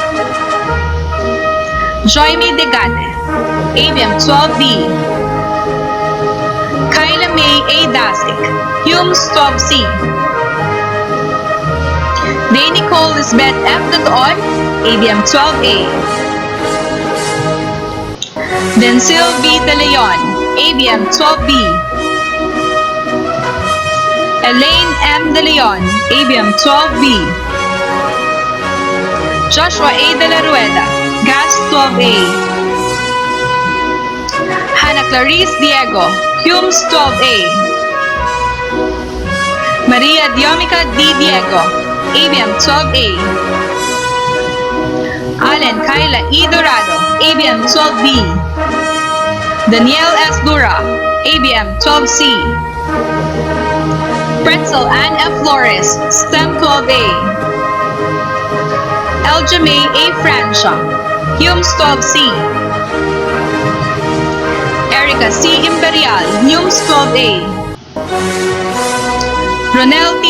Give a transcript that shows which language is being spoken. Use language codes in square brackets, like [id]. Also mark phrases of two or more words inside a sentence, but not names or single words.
[en] Joyme Degate, ABM 12B. Kyla May A. Dasik, UMS 12C. Day Nicole Lisbeth F. Doton, ABM 12A. Densil B. De Leon, ABM 12B. Elaine M. De Leon, ABM 12B. Joshua A. De La Rueda, GAS 12A. Hannah Clarice Diego, UMS 12A. Maria Diomica D. Diego, ABM 12A. Allen Kyla E. Dorado, ABM 12B. Danielle S. Dura, ABM 12C. Pretzel Ann F. Flores, STEM 12A. Eljamay A. Francia, UMS 12C. Erica C. Imperial, UMS 12A. Ronel T.